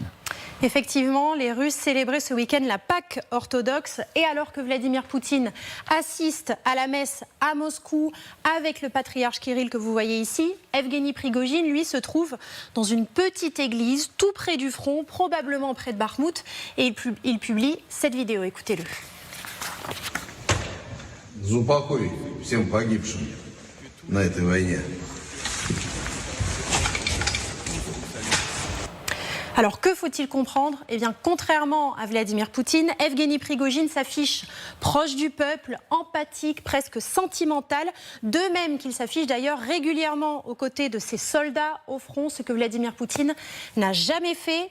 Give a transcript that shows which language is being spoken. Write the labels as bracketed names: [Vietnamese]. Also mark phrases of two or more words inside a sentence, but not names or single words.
[French] Effectivement, les Russes célébraient ce week-end la Pâque orthodoxe et alors que Vladimir Poutine assiste à la messe à Moscou avec le patriarche Kirill que vous voyez ici, Yevgeny Prigojine, lui, se trouve dans une petite église tout près du front, probablement près de Bakhmout, et il publie cette vidéo. Écoutez-le. [Russian] Упокой всем погибшим на этой войне. [French] Alors que faut-il comprendre? Eh bien, contrairement à Vladimir Poutine, Yevgeny Prigojine s'affiche proche du peuple, empathique, presque sentimental, de même qu'il s'affiche d'ailleurs régulièrement aux côtés de ses soldats au front, ce que Vladimir Poutine n'a jamais fait.